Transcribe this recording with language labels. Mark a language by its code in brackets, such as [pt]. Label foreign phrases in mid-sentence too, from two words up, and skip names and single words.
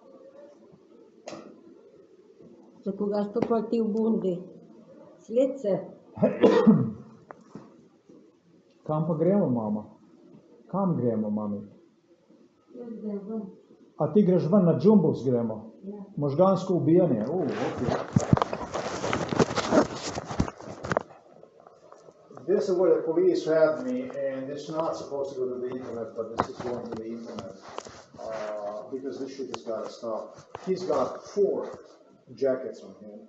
[sl] Za koga sto pa ti v bundi? Sledce? Kam pa gremo, mama? Kam gremo, mami? Jaz grem ven. A ti greš ven, na Jumbos gremo? Ja. Možgansko ubijanje, okej. [en] This is where the police had me, and it's not supposed to go to the internet, but this is going to the internet, because this shit has got to stop. He's got 4 jackets on him.